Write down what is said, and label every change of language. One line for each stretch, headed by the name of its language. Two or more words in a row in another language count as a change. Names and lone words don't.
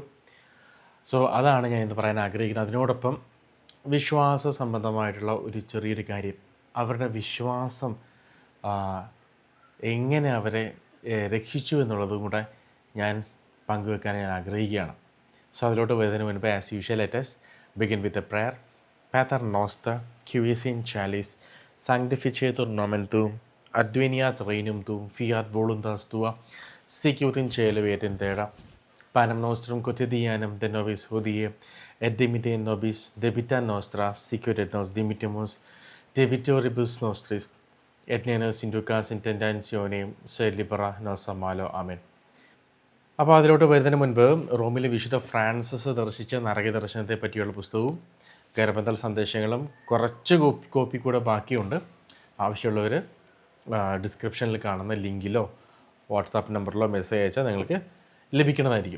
Malayalam: സോ അതാണ് ഞാൻ ഇന്ന് പറയാൻ ആഗ്രഹിക്കുന്നത്. അതിനോടൊപ്പം വിശ്വാസ സംബന്ധമായിട്ടുള്ള ഒരു ചെറിയൊരു കാര്യം, അവരുടെ വിശ്വാസം എങ്ങനെ അവരെ രക്ഷിച്ചു എന്നുള്ളതും കൂടെ ഞാൻ പങ്കുവെക്കാൻ ഞാൻ ആഗ്രഹിക്കുകയാണ്. സോ അതിലോട്ട് വരുന്നതിന് മുൻപ്
English: as usual let us begin with a prayer.
Latin: Pater noster, qui es in chalice, sanctificetur nomen tuum, adveniat regnum tuum, fiat voluntas tua, sicut in cielo et in terra. Panem nostrum quotidianum de nobis hodie, et dimite nobis debita nostra, sicut et nos dimittimus debitoribus nostris, et ne nos inducas in tentationem, sed libera nos a malo. Amen.
Malayalam: അപ്പോൾ അതിലോട്ട് വരുന്നതിന് മുൻപ് റോമിലെ വിശുദ്ധ ഫ്രാൻസിസ് ദർശിച്ച നരക ദർശനത്തെ പറ്റിയുള്ള പുസ്തകവും കരബന്ധൽ സന്ദേശങ്ങളും കുറച്ച് കോപ്പി കൂടെ ബാക്കിയുണ്ട്. ആവശ്യമുള്ളവർ ഡിസ്ക്രിപ്ഷനിൽ കാണുന്ന ലിങ്കിലോ വാട്സാപ്പ് നമ്പറിലോ മെസ്സേജ് അയച്ചാൽ നിങ്ങൾക്ക് ലഭിക്കുന്നതായിരിക്കും.